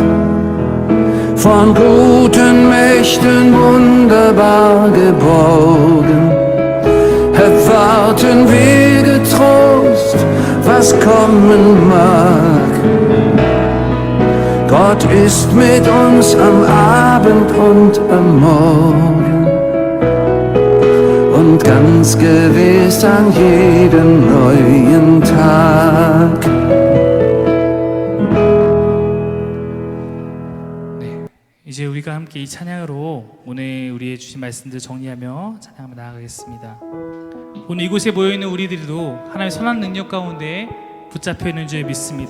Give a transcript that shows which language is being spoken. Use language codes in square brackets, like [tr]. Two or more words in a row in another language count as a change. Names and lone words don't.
[de] Von guten Mächten wunderbar geborgen, erwarten wir getrost, was kommen mag. Gott ist mit uns am Abend und am Morgen und ganz gewiss an jedem neuen Tag. [ko] 이제 우리가 함께 이 찬양으로 오늘 우리의 주신 말씀들 정리하며 찬양하며 나아가겠습니다. 오늘 이곳에 모여있는 우리들도 하나님의 선한 능력 가운데 붙잡혀 있는 줄 믿습니다.